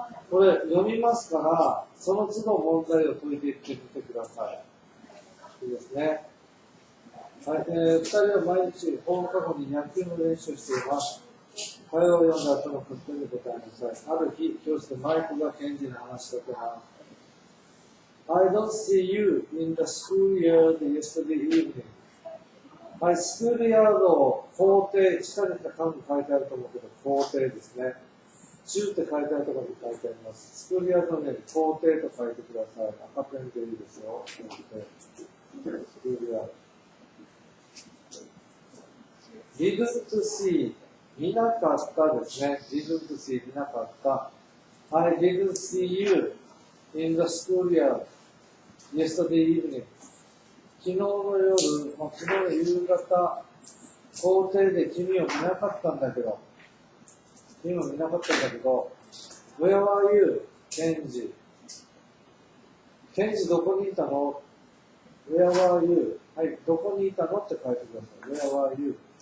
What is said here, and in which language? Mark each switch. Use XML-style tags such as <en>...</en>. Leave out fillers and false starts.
<ja>これ読みますから、その都度問題を解いていってみてください。いいですね。はい、2人は毎日放課後に野球の練習をしています。会話を読んだ後の書き込みに答えなさい。ある日、教室でマイクがケンジに話しかけます。</ja> <en>I don't see you in the schoolyard yesterday evening.</en> <ja>はい、スクールヤード、校庭、下に漢字書いてあると思うけど、校庭ですね。中って書いてあるところに書いてあります。スクールヤードの上に校庭と書いてください。赤ペンでいいですよ。スクールヤード。 didn't see 見なかったですね。 didn't see 見なかった。</ja> <en>I didn't see you in the schoolyard yesterday evening.</en> <ja>昨日の夜、昨日の夕方、校庭で君を見なかったんだけど、君を見なかったんだけど、 Where are you? ケンジ。ケンジどこにいたの？ Where are you? はい、どこにいたのって書いてください。Where are you?</ja>